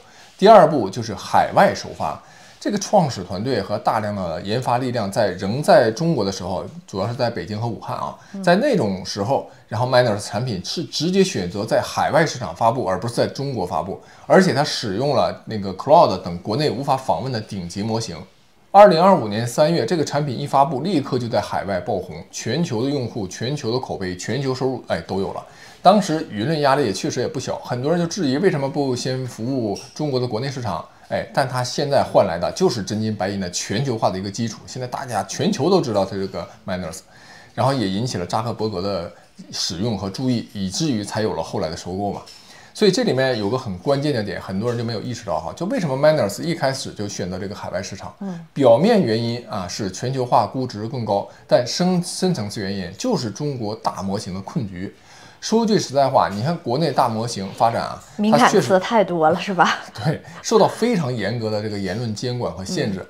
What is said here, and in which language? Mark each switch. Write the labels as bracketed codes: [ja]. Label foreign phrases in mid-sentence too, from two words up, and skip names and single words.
[zh] 第二步就是海外首發。這個創始團隊和大量的研發力量仍在中國的時候，主要是在北京和武漢啊，在那種時候，然後 Manners 產品是直接選擇在海外市場發布，而不是在中國發布，而且它使用了那個 Claude 等國內無法訪問的頂級模型。2025年3月，這個產品一發布，立刻就在海外爆紅，全球的用戶、全球的口碑、全球收入，哎，都有了。當時輿論壓力也確實也不小，很多人就質疑為什麼不先服務中國的國內市場。哎，但它現在換來的就是真金白銀的全球化的一個基礎。現在大家全球都知道它這個 Manners， 然後也引起了扎克伯格的使用和注意，以至於才有了後來的收購嘛。所以這裡面有個很關鍵的點，很多人就沒有意識到哈，就為什麼 Miners 一開始就選擇這個海外市場？表面原因啊是全球化估值更高，但深層次原因就是中國大模型的困局。說句實在話，你看国內大模型发展啊，敏感詞太多了，是吧？对，受到非常嚴格的這個言論監管和限制。